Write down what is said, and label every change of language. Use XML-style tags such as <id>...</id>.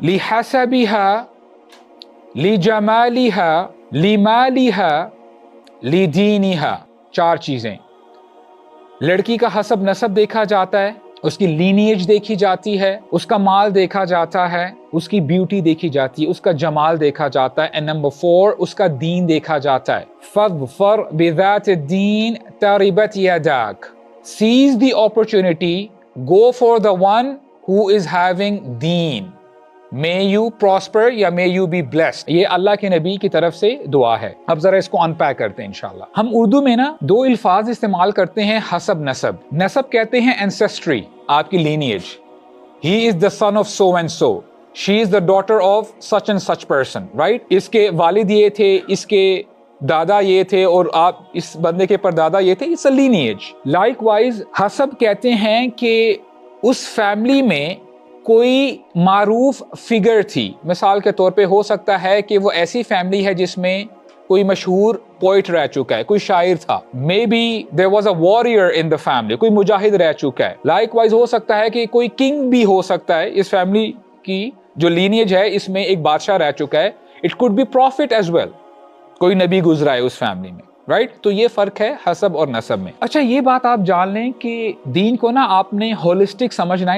<ar>لحسبها, لجمالها, لمالها, لدینها.</ar> <ur>4 چیزیں. لڑکی کا حسب نسب دیکھا جاتا ہے, اس کی لینیج دیکھی جاتی ہے, اس کا مال دیکھا جاتا ہے, اس کی بیوٹی دیکھی جاتی ہے, اس کا جمال دیکھا جاتا ہے, اینڈ نمبر 4 اس کا دین دیکھا جاتا ہے.</ur> <ar>فَاظْفَرْ بِذَاتِ الدِّينِ تَرِبَتْ يَدَاكَ.</ar> <en>Seize the opportunity, go for the one who is having deen. May you prosper یا may you be blessed.</en> <ur>یہ اللہ کے نبی کی طرف سے دعا ہے. اب ذرا اس کو انپیک کرتے ہیں انشاءاللہ. ہم اردو میں نا 2 الفاظ استعمال کرتے ہیں حسب نسب. نسب کہتے ہیں ancestry, آپ کی lineage.</ur> <en>He is the son of so and so. She is the daughter of such and such person, right?</en> <ur>اس کے والد یہ تھے, اس کے دادا یہ تھے, اور آپ اس بندے کے پردادا یہ تھے.</ur> <en>It's a lineage. Likewise</en> <ur>حسب کہتے ہیں کہ اس فیملی میں کوئی معروف فگر تھی. مثال کے طور پہ ہو سکتا ہے کہ وہ ایسی فیملی ہے جس میں کوئی مشہور پوئٹ رہ چکا ہے, کوئی شاعر تھا.</ur> <en>maybe there was a warrior in the family,</en> <ur>کوئی مجاہد رہ چکا ہے. لائک وائز ہو سکتا ہے کہ کوئی کنگ بھی ہو سکتا ہے, اس فیملی کی جو لینیج ہے اس میں ایک بادشاہ رہ چکا ہے.</ur> <en>it could be prophet as well,</en> <ur>کوئی نبی گزرا ہے اس فیملی میں, رائٹ. تو یہ فرق ہے حسب اور نسب میں. اچھا, یہ بات آپ جان لیں کہ دین کو نا آپ نے ہولسٹک سمجھنا ہے.</ur>